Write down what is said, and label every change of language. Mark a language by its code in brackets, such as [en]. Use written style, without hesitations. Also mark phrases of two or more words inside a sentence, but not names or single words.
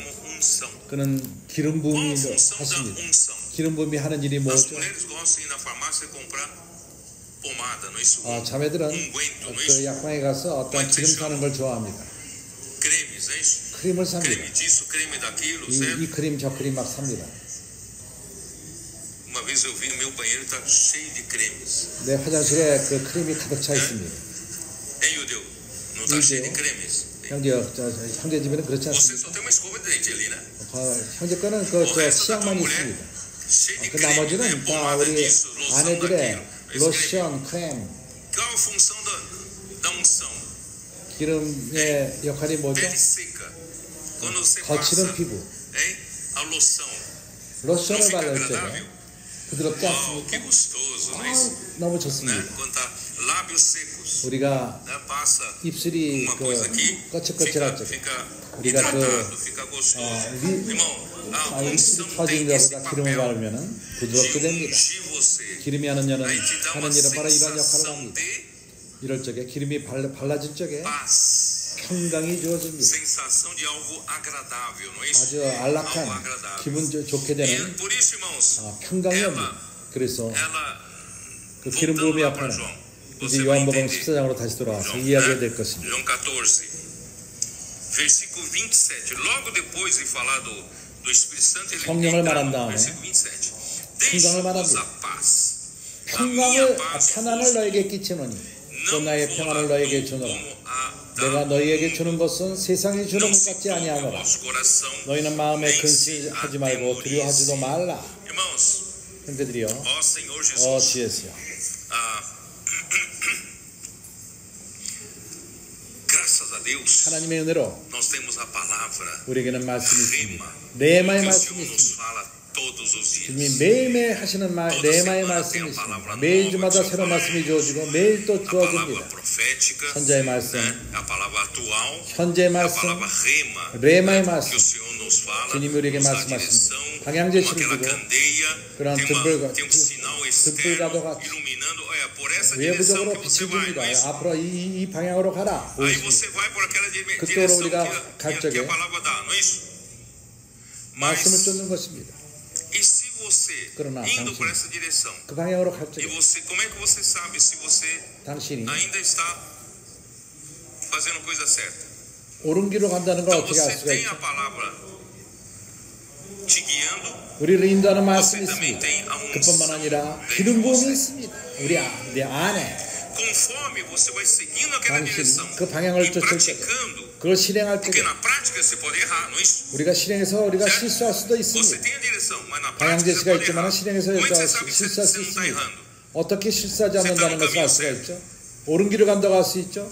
[ko] 그는 기름 부음이 하십니다. 기름 부음이 하는 일이 뭐죠? 자매들은 그 약방에 가서 어떤 기름 사는 걸 좋아합니다. 크림을 삽니다. 이 크림 저 크림 막 삽니다. [pt] Uma vez eu vi no meu banheiro está cheio de cremes. [ko] 내 화장실에 그 크림이 가득 차 있습니다. [pt] Hein, Judeu? Não está cheio de cremes? [ko] 형제 집에는 그렇지 [pt] Você [ko] 않습니다. [pt] só tem uma escova de dente ali, né? [ko] 형제 거는 그 치약만 있습니다. 그 나머지는 다 우리 아내들의 로션, 크림. [pt] Qual a função da unção? [ko] 기름의 역할이 뭐죠? [pt] Pele seca. Quando você [ko] 거칠은 [pt] passa, [ko] 피부. [pt] hein, a loção. [ko] 로션을 바를 때 부드럽지 Oh, 않습니까? [pt] que gostoso, não é isso? [ko] 너무 [pt] Né? [ko] 좋습니다. [pt] Quando tá lábios secos, [ko] 우리가 [pt] né? Passa [ko] 입술이 [pt] uma coisa aqui, [ko] 거칠거칠할 때 [pt] fica [ko] 우리가 [pt] hidratado, fica gostoso. Irmão, a unção [ko] 입술이 터진 [pt] tem esse [ko] 것보다 기름을 [pt] papel [ko] 바르면 부드럽게 [pt] de [ko] 됩니다. [pt] ungir você. [ko] 기름이 하는 일은 [pt] Aí te dá uma [ko] 바로 이런 역할을 [pt] sensação [ko] 합니다. [pt] de [ko] 이럴 적에 기름이 발라질 적에 [pt] paz. [ko] 평강이 주어집니다. [pt] Sensação de algo agradável, não é isso? [ko] 아주 [pt] Algo [ko] 안락한 [pt] agradável. [ko] 기분 좋게 [pt] E [ko] 되는 [pt] por isso, irmãos, [ko] 평강이 [pt] ela, [ko] 옵니다. 그래서 [pt] ela, [ko] 그 기름 [pt] voltando [ko] 부음의 [pt] lá para [ko] 역할은 [pt] João, [ko] 이제 [pt] você vai [ko] 요한복음 [pt] entender. [ko] 14장으로 다시 돌아와서 [pt] João, [ko] 이야기가 [pt] né? [ko] 될 것입니다. [pt] João 14, versículo 27. Logo depois de falar do Espírito Santo, ele [ko] 성령을 [pt] entra [ko] 말한 [pt] no [ko] 다음에 [pt] versículo 27. [ko] 평강을 [pt] Deixo-vos [ko] 말합니다. [pt] a paz. A minha [ko] 평강을 [pt] paz [ko] 편안을 [pt] vos [ko] 너에게 끼치노니 또 [pt] não [ko] 나의 [pt] vos [ko] 평안을 [pt] dou [ko] 너에게 주노라. [pt] como a [ko] 내가 너희에게 주는 것은 세상이 주는 [pt] não [ko] 것 [pt] se [ko] 같지 [pt] turbe o [ko] 아니하노라. [pt] vosso coração, [ko] 너희는 마음에 [pt] nem se [ko] 근심하지 말고 두려워하지도 [pt] atemorize. [ko] 말라. [pt] Irmãos, [ko] 형제들이요. [pt] ó Senhor [ko] 주 [pt] Jesus, [ko] 예수여. [pt] graças a Deus, [ko] 하나님의 은혜로 [pt] nós temos a palavra [ko] 우리에게는 말씀이 [pt] rema, [ko] 있습니다. 레마의 [pt] que o [ko] 말씀이 [pt] Senhor nos [ko] 있습니다. [pt] fala todos os dias. [ko] 주님이 매일매일 하시는 레마의 말씀이 있습니다. 매일주마다 새로운 말씀이 주어지고 매일 또 [pt] A palavra [ko] 주어집니다. [pt] profética, [ko] 선자의 말씀, [pt] né? A palavra atual, [ko] 현재의 [pt] a [ko] 말씀, [pt] palavra rema, [ko] 레마의 [pt] que o [ko] 말씀, [pt] Senhor nos fala, [ko] 주님이 우리에게 [pt] nos dá [ko] 말씀하십니다. [pt] direção, [ko] 방향 [pt] como [ko] 제시를 [pt] aquela [ko] 주고 [pt] candeia, [ko] 그런 [pt] tem um sinal externo [ko] 등불과도 같이 [pt] iluminando, olha, por essa direção [ko] 외부적으로 [pt] que você [ko] 빛을 [pt] vai, [ko] 줍니다. [pt] não é isso? [ko] 앞으로 이 방향으로 가라. [pt] Aí [ko] 보여줍니다. [pt] você vai por aquela [ko] 그쪽으로 [pt] direção [ko] 우리가 갈 [pt] que [ko] 적에 [pt] a palavra dá, não é isso? [ko] 말씀을 [pt] Mas, [ko] 쫓는 것입니다. [pt] e se você, [ko] 그러나 [pt] indo por [ko] 당신, [pt] essa direção, [ko] 그 방향으로 갈 [pt] e [ko] 적에 [pt] você, como é que você sabe se você [ko] 당신이 [pt] ainda está fazendo coisa certa? [ko] 옳은 길로 간다는 걸 [pt] Então [ko] 어떻게 알 [pt] você [ko] 수가 [pt] tem [ko] 있죠? [pt] a palavra te guiando, [ko] 우리를 인도하는 [pt] você [ko] 말씀이 [pt] também [ko] 있습니다. [pt] tem a [ko] 그뿐만 [pt] unção [ko] 아니라 [pt] dentro de [ko] 기름 부음이 [pt] você. [ko] 있습니다. 내 안에 [pt] Conforme você vai seguindo aquela direção [ko] 당신이 그 방향을 [pt] e [ko] 쫓을 때 [pt] praticando, [ko] 그걸 실행할 [pt] porque [ko] 때 [pt] na prática você pode errar, não é isso? [ko] 우리가 실행해서 우리가 [pt] certo? [ko] 실수할 수도 [pt] Você [ko] 있습니다. [pt] tem a direção, mas na [ko] 방향 [pt] prática você [ko] 제시가 [pt] pode errar. [ko] 있지만 실행해서 [pt] Como é que você sabe que [ko] 실수할 수 [pt] você não está [ko] 있습니다. [pt] errando? [ko] 어떻게 실수하지 않는다는 것을 알 수가 있죠? 옳은 길을 간다고 할 수 있죠.